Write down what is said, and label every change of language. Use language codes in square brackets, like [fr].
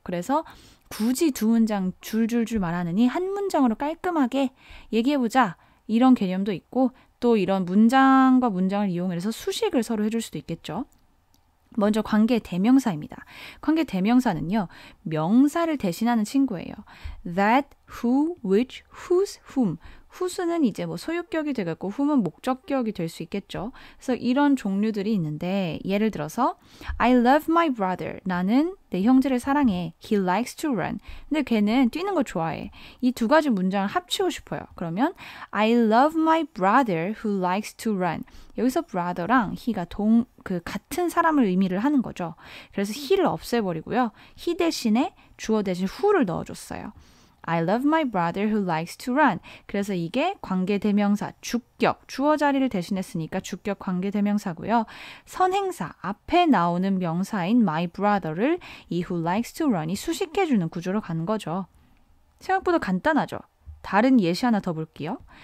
[ko] 그래서 굳이 2문장 줄줄줄 말하느니 한 문장으로 깔끔하게 얘기해보자. 이런 개념도 있고 또 이런 문장과 문장을 이용해서 수식을 서로 해줄 수도 있겠죠. 먼저 관계 대명사입니다. 관계 대명사는요. 명사를 대신하는 친구예요. [en] That, who, which, whose, whom. [ko] whose는 이제 소유격이 되겠고 whom은 목적격이 될 수 있겠죠. 그래서 이런 종류들이 있는데 예를 들어서 [en] I love my brother. [ko] 나는 내 형제를 사랑해. [en] He likes to run. [ko] 근데 걔는 뛰는 거 좋아해. 이 두 가지 문장을 합치고 싶어요. [en] 그러면 I love my brother who likes to run. [ko] 여기서 brother랑 he가 같은 사람을 의미를 하는 거죠. 그래서 he를 없애버리고요. he 대신에 주어 대신 who를 넣어줬어요. [en] I love my brother who likes to run. [ko] 그래서 이게 관계대명사, 주격, 주어 자리를 대신했으니까 주격 관계대명사고요. 선행사, 앞에 나오는 명사인 my brother를 이 [en] who likes to run [ko] 이 수식해주는 구조로 가는 거죠. 생각보다 간단하죠. 다른 예시 하나 더 볼게요.